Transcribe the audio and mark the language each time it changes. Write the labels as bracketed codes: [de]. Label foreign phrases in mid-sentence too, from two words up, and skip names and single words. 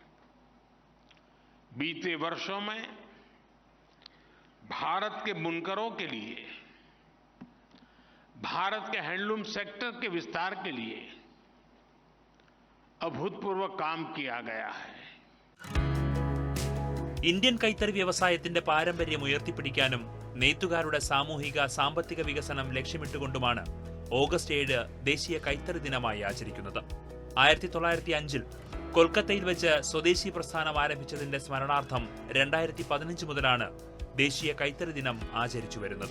[hi] बीते वर्षों में भारत के बुनकरों के लिए, भारत के [en] handloom sector [hi] के विस्तार के लिए अभूतपूर्व काम किया गया है. [ml] ഇന്ത്യൻ കൈത്തറി വ്യവസായത്തിന്റെ പാരമ്പര്യം ഉയർത്തിപ്പിടിക്കാനും നെയ്ത്തുകാരുടെ സാമൂഹിക സാമ്പത്തിക വികസനം ലക്ഷ്യമിട്ടുകൊണ്ടുമാണ് ഓഗസ്റ്റ് 7 ദേശീയ കൈത്തറി ദിനമായി ആചരിക്കുന്നത്. 1905-ൽ കൊൽക്കത്തയിൽ വെച്ച് സ്വദേശി പ്രസ്ഥാനം ആരംഭിച്ചതിന്റെ സ്മരണാർത്ഥം 2015 മുതലാണ് ദേശീയ കൈത്തറി ദിനം ആചരിച്ചു വരുന്നത്.